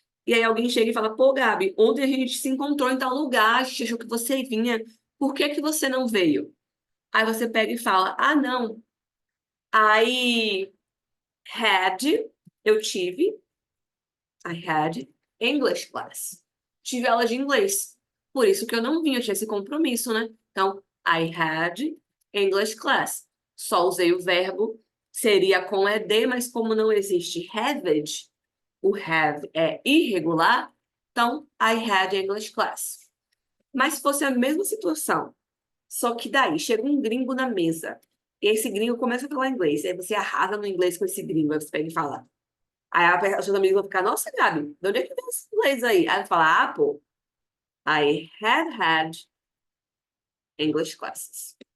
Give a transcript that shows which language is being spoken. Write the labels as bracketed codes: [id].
[pt] E aí alguém chega e fala, pô, Gabi, ontem a gente se encontrou em tal lugar, a gente achou que você vinha, por que que você não veio? Aí você pega e fala, ah, não, [en] I had, [pt] eu tive, [en] I had English class. [pt] Tive aula de inglês. Por isso que eu não vim, eu tinha esse compromisso, né? [en] Então, I had English class. [pt] Só usei o verbo, seria com ed, mas como não existe haved, o have é irregular, então [en] I had English class. [pt] Mas se fosse a mesma situação, só que daí chega um gringo na mesa, e esse gringo começa a falar inglês, aí você arrasa no inglês com esse gringo, aí você pega e fala. Aí os seus amigos vão ficar, nossa, Gabi, de onde é que vem esse inglês aí? Aí ela fala, ah, pô, [en] I had English classes.